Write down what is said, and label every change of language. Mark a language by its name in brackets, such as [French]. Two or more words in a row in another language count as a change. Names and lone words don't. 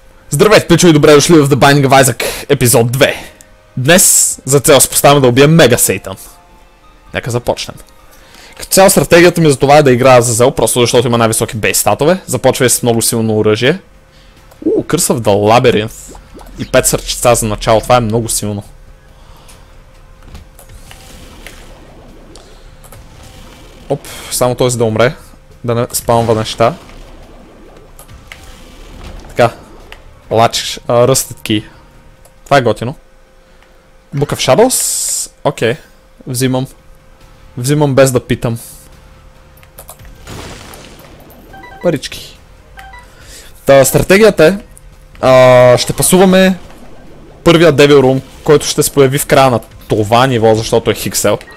[Bulgarian] Здравейте, пичо, и добре дошли в The Binding of Isaac епизод 2. Днес за цел си поставяме да убием Мега Сейтан. Нека започнем. Като цяло стратегията ми за това е да играя за Зел, просто защото има най-високи бейс статове. Започва и с много силно оръжие. Curse of the Labyrinth. И 5 сърчица за начало, това е много силно. Оп, само този да умре. Да не спамва неща. Така. Лач, Rusted Key. Това е готино. Book of Shadows. Окей. Взимам. Взимам без да питам. Парички. Та стратегията е. Ще пасуваме първия Devil Room, който ще се появи в края на това ниво, защото е Хиксел.